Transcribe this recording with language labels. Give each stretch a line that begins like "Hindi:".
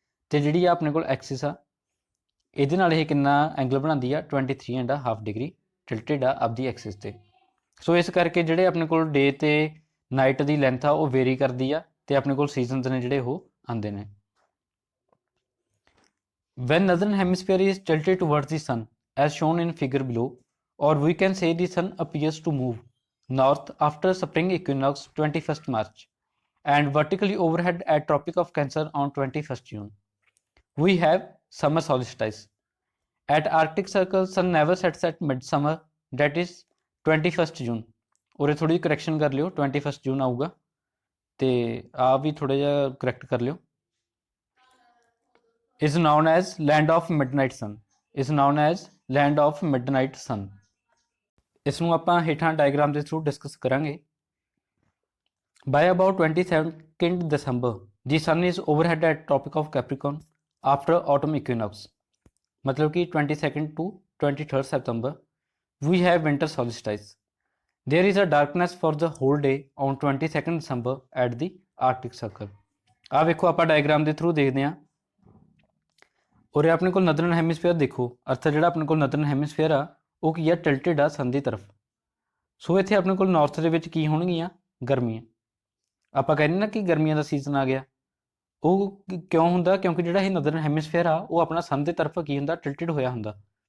Punjabi: ਤੇ ਜਿਹੜੀ ਆ ਆਪਣੇ ਕੋਲ ਐਕਸਿਸ ਆ ਇਹਦੇ ਨਾਲ ਇਹ ਕਿੰਨਾ ਐਂਗਲ ਬਣਾਉਂਦੀ ਆ 23.5 ਡਿਗਰੀ ਟਿਲਟਡ ਆ ਆਪਦੀ ਐਕਸਿਸ ਤੇ। ਸੋ ਇਸ ਕਰਕੇ ਜਿਹੜੇ ਆਪਣੇ ਕੋਲ ਡੇ ਤੇ ਨਾਈਟ ਦੀ ਲੈਂਥ ਆ ਉਹ ਵੇਰੀ ਕਰਦੀ ਆ ਤੇ ਆਪਣੇ ਕੋਲ ਸੀਜ਼ਨਸ ਨੇ ਜਿਹੜੇ ਉਹ ਆਉਂਦੇ ਨੇ।
English: When northern hemisphere is tilted towards the sun, as shown in figure below, or we can say the sun appears to move north after spring equinox 21st March and vertically overhead at Tropic of Cancer on 21st June. We have summer solstice. At Arctic Circle, sun never sets at midsummer, that is 21st June.
Punjabi: ਉਰੇ ਥੋੜੀ correction ਕਰ ਲਿਓ 21st June ਆਊਗਾ ਤੇ ਆ ਵੀ ਥੋੜਾ ਜਿਹਾ correct ਕਰ ਲਿਓ।
English: is known as land of midnight sun, is known as land of midnight sun।
Punjabi: ਇਸ ਨੂੰ ਆਪਾਂ ਹੇਠਾਂ ਡਾਇਗਰਾਮ ਦੇ ਥਰੂ ਡਿਸਕਸ ਕਰਾਂਗੇ।
English: by about 22nd December the sun is overhead at Tropic of Capricorn after autumn equinox,
Hindi: मतलब कि
English: 22nd to 23rd September we have winter solstice। there is a darkness for the whole day on 22nd December at the Arctic Circle।
Punjabi: ਆ ਵੇਖੋ ਆਪਾਂ diagram ਦੇ through ਦੇਖਦੇ ਹਾਂ। ਉਰੇ ਆਪਣੇ ਕੋਲ ਨਦਰਨ ਹੈਮੀਸਫੇਅਰ ਦੇਖੋ, ਅਰਥਾਤ ਜਿਹੜਾ ਆਪਣੇ ਕੋਲ ਨਦਰਨ ਹੈਮੀਸਫੇਅਰ ਆ ਉਹ ਕੀ ਆ ਟਿਲਟਡ ਆ ਸਨ ਦੀ ਤਰਫ। ਸੋ ਇੱਥੇ ਆਪਣੇ ਕੋਲ ਨਾਰਥ ਦੇ ਵਿੱਚ ਕੀ ਹੋਣਗੀਆਂ ਗਰਮੀਆਂ। ਆਪਾਂ ਕਹਿੰਦੇ ਨਾ ਕਿ ਗਰਮੀਆਂ ਦਾ ਸੀਜ਼ਨ ਆ ਗਿਆ, ਉਹ ਕਿਉਂ ਹੁੰਦਾ ਕਿਉਂਕਿ ਜਿਹੜਾ ਇਹ ਨਦਰਨ ਹੈਮੀਸਫੇਅਰ ਆ ਉਹ ਆਪਣਾ ਸਨ ਦੇ ਤਰਫ ਕੀ ਹੁੰਦਾ ਟਿਲਟਡ ਹੋਇਆ ਹੁੰਦਾ।